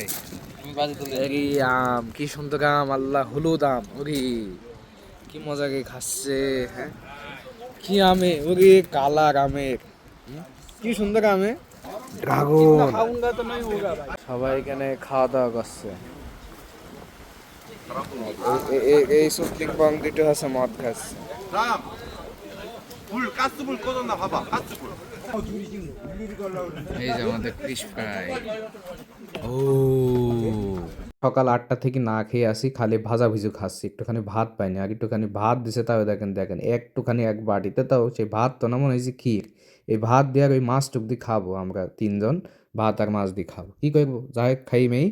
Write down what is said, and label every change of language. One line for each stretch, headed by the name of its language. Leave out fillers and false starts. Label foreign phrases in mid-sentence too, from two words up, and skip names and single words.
Bangla: এই আম কি সুন্দর আম, আল্লাহ, হলুদ আম, ওরে কি মজা করে খাচ্ছে, হ্যাঁ কি আমে, ওরে কালার আমের, কি সুন্দর আমে, ড্রাগন। সবাই এখানে খাওয়া দাওয়া করছে। এই সুতলিং বং দুটো আছে মদ খাচ্ছে।
Korean: 다음 불 가스불 꺼졌나 봐봐. 가스불.
Bangla: এই যে আমাদের ফিশ ফ্রাই। ও সকাল 8টা থেকে না খেয়ে আসি, খালি ভাজা ভিজু খাচ্ছি, একটুখানি ভাত পাইনি। আর একটুখানি ভাত দিছে, তাও দেখেন দেখেন একটুখানি এক বাটিতে, তাও সেই ভাত তো না, মনে হয়েছে ক্ষীর। এই ভাত দিয়ে আর ওই মাছ টুক দিয়ে খাবো আমরা 3 জন, ভাত আর মাছ দিয়ে খাবো, কী করবো, যাই হোক খাই মেই।